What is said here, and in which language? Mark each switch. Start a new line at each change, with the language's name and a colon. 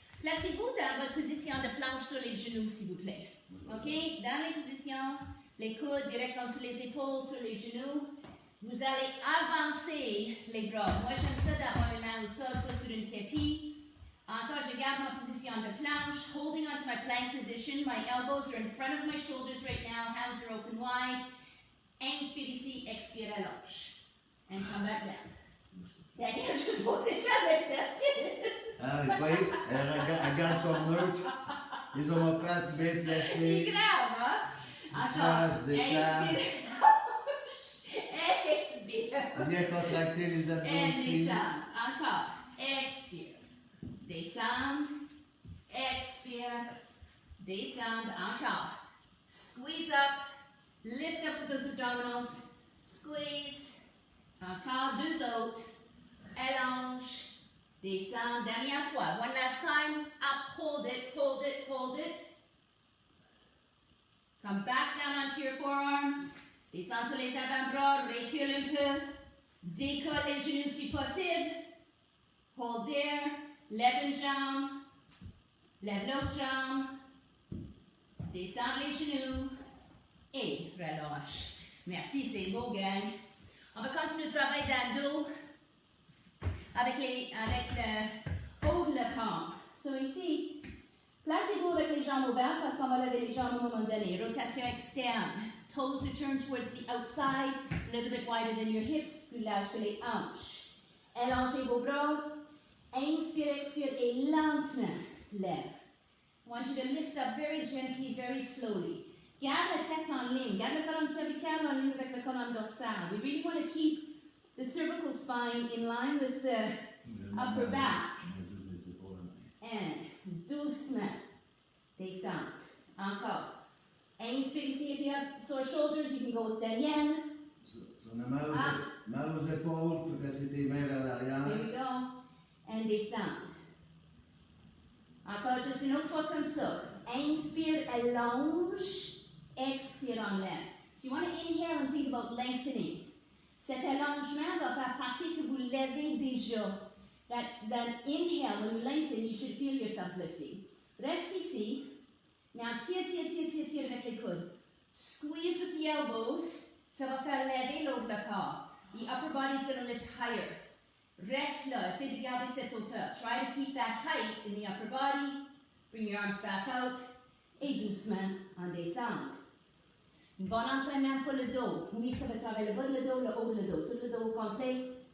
French: Placez-vous dans votre position de planche sur les genoux, s'il vous plaît. OK, dans les positions, les coudes direct en dessous les épaules, sur les genoux. Vous allez avancer les bras. Moi, j'aime ça d'avoir les mains au sol, pas sur un tapis. Encore, je garde ma position de planche,
English: holding onto my plank position. My elbows are in front of my shoulders right now. Hands are open wide.
French: Inspire ici, expire, allonge.
English: And come back down.
French: Daniel, je suis supposée faire l'exercice. Ah, vous voyez, elle garde son neutre. Les omoplates bien C'est placés. grave, hein? Encore. Se déplace. Expire. Bien contracter les abdos
English: And
French: ici. descend. Encore. Expire. Descend. Expire. Descend. Encore.
English: Squeeze up. Lift up with those abdominals. Squeeze.
French: Encore. Deux autres. Allonge. Descend. Dernière fois.
English: One last time. Up. Hold it. Hold it. Hold it. Come back down onto your forearms.
French: Descends sur les avant-bras. Recule un peu. Décolle les genoux si possible.
English: Hold there.
French: Lève une jambe. Lève l'autre jambe. Descends les genoux. Et relâche. Merci, c'est beau, gang. On va continuer le travail dans le dos avec le haut de le corps. So ici, placez-vous avec les jambes ouvertes parce qu'on va lever les jambes à un moment donné. Rotation externe.
English: Toes are turned towards the outside, a little bit wider than your hips,
French: plus large que les hanches. Allongez vos bras. Inspire, expire et lentement lève.
English: I want you to lift up very gently, very slowly.
French: Garde la tête en ligne. Garde la colonne cervicale en ligne avec la colonne dorsale.
English: We really want to keep the cervical spine in line with the upper back.
French: And doucement. Descend. Encore. Inspire ici.
English: If you have sore shoulders, you can go with Daniel.
French: Si on a mal aux épaules, tu peux placer tes mains vers l'arrière.
English: Here we go. And descend.
French: Encore juste une autre fois comme ça. Inspire, allonge. Expire, enlève.
English: So you want to inhale and think about lengthening.
French: Cet allongement va faire partie que vous levez déjà.
English: That inhale, when you lengthen, you should feel yourself lifting.
French: Reste ici. Now tire avec les coudes.
English: Squeeze with the elbows.
French: Ça va faire lever l'autre le corps.
English: The upper body is going to lift higher.
French: Reste là. Essaye de garder cette hauteur.
English: Try to keep that height in the upper body. Bring your arms back out.
French: Et doucement, en descendre. Un bon entraînement pour le dos. Oui, ça va travailler le bas de le dos, le haut de le dos. Tout le dos complet.